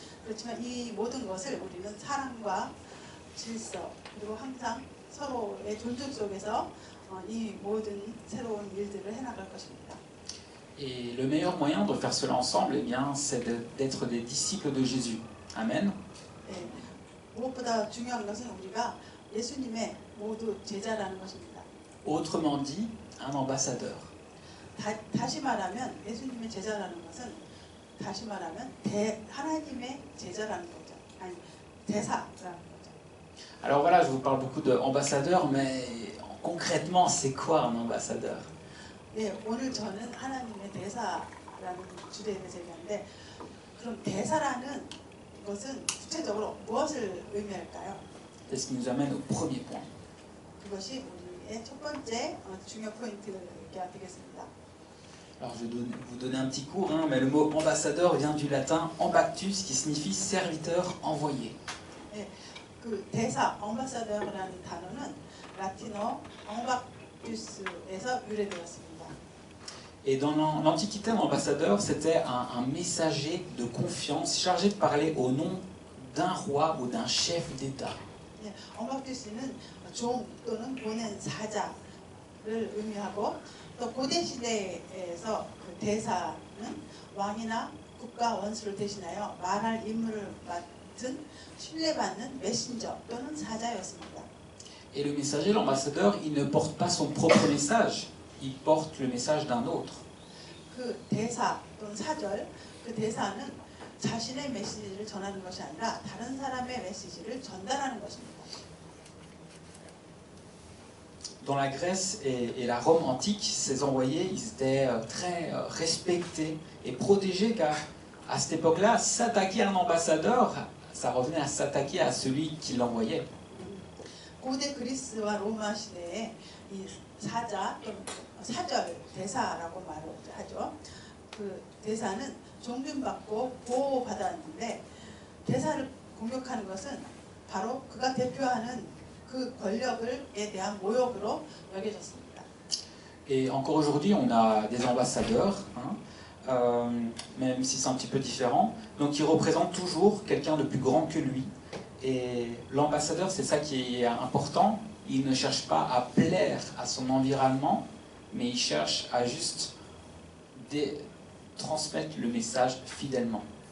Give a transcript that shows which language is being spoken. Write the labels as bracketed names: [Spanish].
[Korean] 그렇지만 이 모든 것을 우리는 사랑과 질서 그리고 항상 서로의 존중 속에서 이 모든 새로운 일들을 해나갈 것입니다. [French] Et le meilleur moyen de faire cela ensemble, eh bien, c'est d'être des disciples de Jésus. Amen. [Korean] 네, 무엇보다 중요한 것은 우리가 예수님의 모두 제자라는 것입니다. [French] Autrement dit, un ambassadeur. [Korean] 다시 말하면 예수님의 제자라는 것은 다시 말하면 하나님의 제자라는 거죠. 아니 대사라는 거죠. [French] Alors voilà, je vous parle beaucoup d'ambassadeurs, mais concrètement, c'est quoi un ambassadeur? [Korean] 네, 오늘 저는 하나님의 대사라는 주제에 대해서 얘기하는데 그럼 대사라는 것은 구체적으로 무엇을 의미할까요? [French] C'est ce qui nous amène au premier point. [Korean] 그것이 우리의 첫 번째 중요 포인트가 되겠습니다. [French] Alors je vais vous donner un petit cours, hein, mais le mot ambassadeur vient du latin ambactus, qui signifie serviteur envoyé. [Korean] 네, 그 대사, ambassador라는 단어는 라틴어 ambactus에서 유래되었습니다. [French] Et dans l'Antiquité, un ambassadeur, c'était un messager de confiance chargé de parler au nom d'un roi ou d'un chef d'État. [Korean] 네, ambactus는 종 또는 보낸 사자를 의미하고 또 고대 시대에서 그 대사는 왕이나 국가 원수를 대신하여 말할 임무를 맡은 신뢰받는 메신저 또는 사자였습니다. [French] Et le messager, l'ambassadeur, il ne porte pas son propre message, il porte le message d'un autre. [Korean] 그 대사 또는 사절, 그 대사는 자신의 메시지를 전하는 것이 아니라 다른 사람의 메시지를 전달하는 것입니다. [French] Dans la Grèce et la Rome antique, ces envoyés, ils étaient très respectés et protégés, car à cette époque-là, s'attaquer à un ambassadeur, ça revenait à s'attaquer à celui qui l'envoyait. [Korean] 고대 그리스와 로마 시대에 이 사자 또는 사절, 대사라고 말을 하죠. 그 대사는 존중받고 보호받았는데 대사를 공격하는 것은 바로 그가 대표하는 그 권력에 대한 모욕으로 여겨졌습니다. [French] Et encore aujourd'hui, on a des ambassadeurs, hein, même si c'est un petit peu différent. Donc, ils représentent toujours quelqu'un de plus grand que lui. Et l'ambassadeur, c'est ça qui est important. Il ne cherche pas à plaire à son environnement, mais il cherche à juste transmettre le message fidèlement.